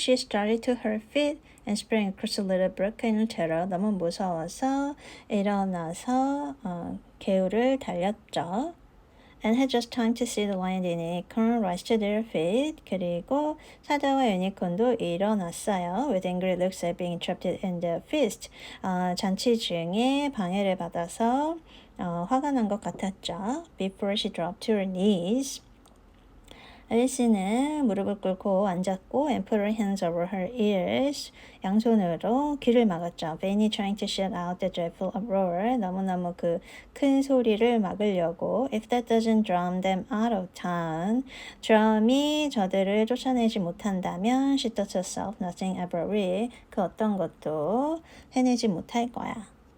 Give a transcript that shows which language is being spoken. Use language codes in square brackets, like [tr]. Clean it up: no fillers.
[en] She started to her feet and sprang across the little brook in terror. [ko] 너무 무서워서 일어나서 개울을 달렸죠. [en] And had just time to see the lion and unicorn rise to their feet. [ko] 그리고 사자와 유니콘도 일어났어요. [en] With angry looks at being interrupted in their feast. [ko] 잔치 중에 방해를 받아서 화가 난 것 같았죠. [en] Before she dropped to her knees. [ko] 앨리스는 무릎을 꿇고 앉았고 [en] and put her hands over her ears. [ko] 양손으로 귀를 막았죠. [en] Vainly trying to shut out the dreadful uproar. [ko] 너무너무 그 큰 소리를 막으려고. [en] If that doesn't drown them out of town. [ko] drum이 저들을 쫓아내지 못한다면 [en] she thought herself nothing ever will. [ko] 그 어떤 것도 해내지 못할 거야.